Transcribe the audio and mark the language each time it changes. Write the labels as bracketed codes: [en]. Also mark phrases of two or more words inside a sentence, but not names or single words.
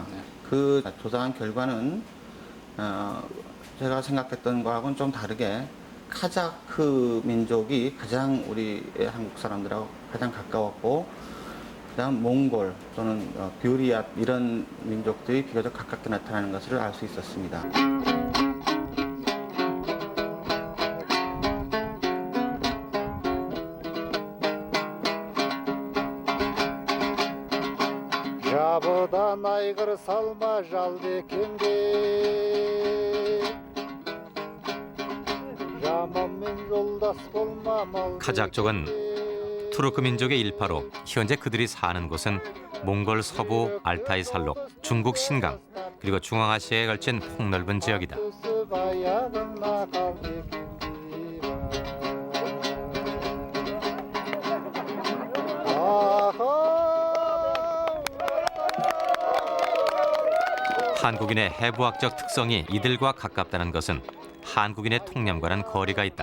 [ko] 그 조사한 결과는 제가 생각했던 거하고는 좀 다르게 카자흐 민족이 가장 우리 한국 사람들하고 가장 가까웠고, 그다음 몽골 또는 뷰리앗 이런 민족들이 비교적 가깝게 나타나는 것을 알 수 있었습니다. [kk] Жабыдан айғыр салма жалбекенге, жаманмен жолдас болма мал. [ko] 카자흐족은 투르크 민족의 일파로 현재 그들이 사는 곳은 몽골 서부 알타이 산록, 중국 신강, 그리고 중앙아시아에 걸친 폭넓은 지역이다. 한국인의 해부학적 특성이 이들과 가깝다는 것은 한국인의 통념과는 거리가 있다.